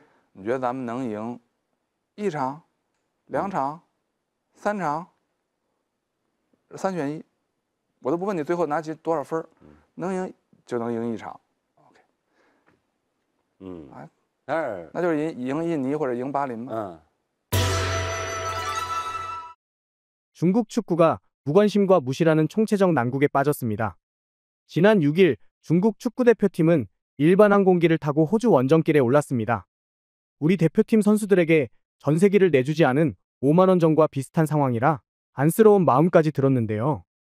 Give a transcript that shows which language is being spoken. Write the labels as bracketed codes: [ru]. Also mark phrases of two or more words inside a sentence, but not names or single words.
[zh] 你觉得咱们能赢1场、2场、3场？3选1，我都不问你最后拿起多少分，能赢就能赢1场。OK， 那就是赢印尼或者赢巴林嘛。 [ko] 중국 축구가 무관심과 무시라는 총체적 난국에 빠졌습니다. 지난 6일 중국 축구대표팀은 일반 항공기를 타고 호주 원정길에 올랐습니다. 우리 대표팀 선수들에게 전세기를 내주지 않은 5만 원 전과 비슷한 상황이라 안쓰러운 마음까지 들었는데요.